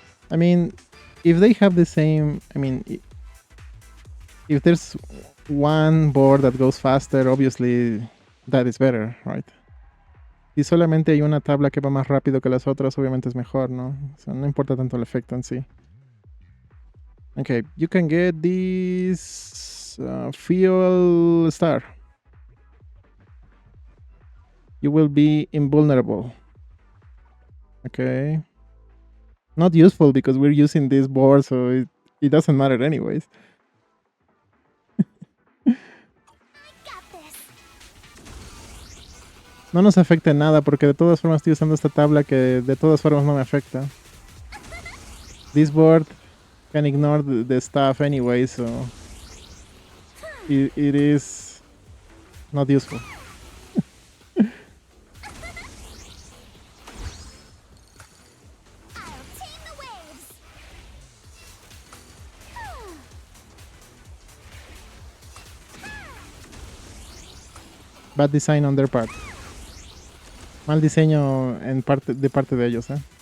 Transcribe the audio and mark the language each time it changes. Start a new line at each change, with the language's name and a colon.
English: I mean, if they have the same... I mean, if there's one board that goes faster, obviously that is better, right?
Spanish: Si solamente hay una tabla que va más rápido que las otras, obviamente es mejor, ¿no? O sea, no importa tanto el efecto en sí.
English: Okay, you can get this fuel star. You will be invulnerable. Okay. Not useful because we're using this board, so it doesn't matter anyways. Got this.
Spanish: No nos afecta en nada porque de todas formas estoy usando esta tabla que de todas formas no me afecta.
English: This board can ignore the stuff anyway, so it is not useful. I'll tame the waves. Bad design on their part.
Spanish: Mal diseño de parte de ellos, ¿eh?